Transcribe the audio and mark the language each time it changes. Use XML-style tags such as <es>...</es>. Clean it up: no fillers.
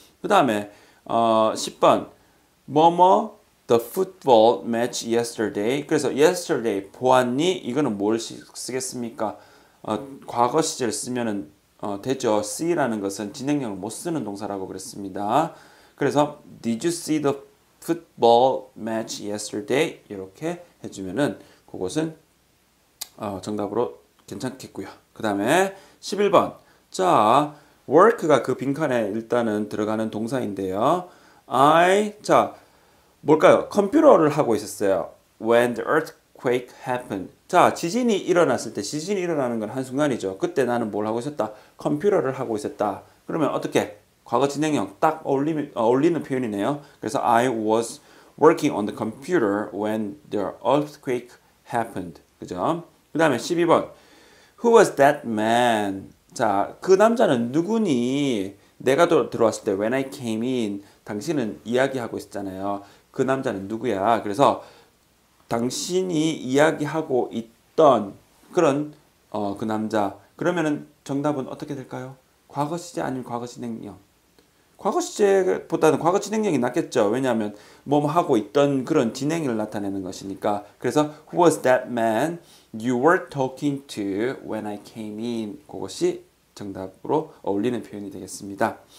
<ko>그 다음에 10번 뭐뭐</ko> <en>the football match yesterday.</en> <ko>그래서 yesterday 보았니? 이거는 뭘 쓰겠습니까? 과거 시제를 쓰면은 되죠. see라는 것은 진행형을 못 쓰는 동사라고 그랬습니다.</ko> <en>그래서 did you see the football match yesterday?</en> <ko>이렇게 해주면은 그것은 정답으로 괜찮겠고요. 그 다음에 11번 자 work가 그 빈칸에 일단은 들어가는 동사인데요. 자 뭘까요? 컴퓨터를 하고 있었어요.</ko> <en>When the earthquake happened.</en> <ko>자, 지진이 일어났을 때, 지진이 일어나는 건 한순간이죠. 그때 나는 뭘 하고 있었다? 컴퓨터를 하고 있었다. 그러면 어떻게? 과거 진행형 딱 어울리는 표현이네요.</ko> <en>그래서 I was working on the computer when the earthquake happened.</en> <ko>그죠? 그 다음에 12번.</ko> <en>Who was that man?</en> <ko>자, 그 남자는 누구니? 내가 들어왔을 때</ko> <en>when I came in</en> <ko>당신은 이야기하고 있었잖아요. 그 남자는 누구야? 그래서 당신이 이야기하고 있던 그런 그 남자. 그러면은 정답은 어떻게 될까요? 과거 시제 아니면 과거 진행형? 과거 시제보다는 과거 진행형이 낫겠죠. 왜냐하면 뭐 하고 있던 그런 진행을 나타내는 것이니까.</ko> <en>그래서 Who was that man you were talking to when I came in?</en> <ko>그것이 정답으로 어울리는 표현이 되겠습니다.</ko>